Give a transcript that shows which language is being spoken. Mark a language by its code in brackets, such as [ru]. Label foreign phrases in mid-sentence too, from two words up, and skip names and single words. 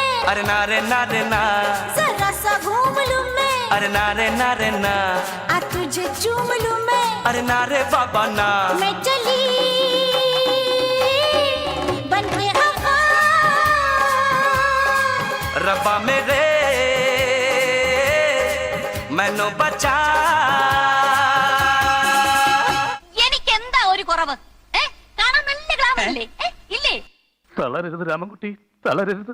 [hi] अरे ना रे ना रे ना, जरा सा घूम लूं मैं, अरे ना रे ना रे ना, आ तुझे चूम लूं मैं, अरे ना रे बाबा ना. मैं चली बन के हवा, [pa] ਰੱਬਾ ਮੇਰੇ ਮੈਨੂੰ ਬਚਾ. [ml] എനിക്ക് എന്താ ഒരു കുറവ്? കാണാൻ നല്ല ഗ്ലാമർ അല്ലേ? ഇല്ലേ? തളരരുത് രാമൻകുട്ടി, തളരരുത്.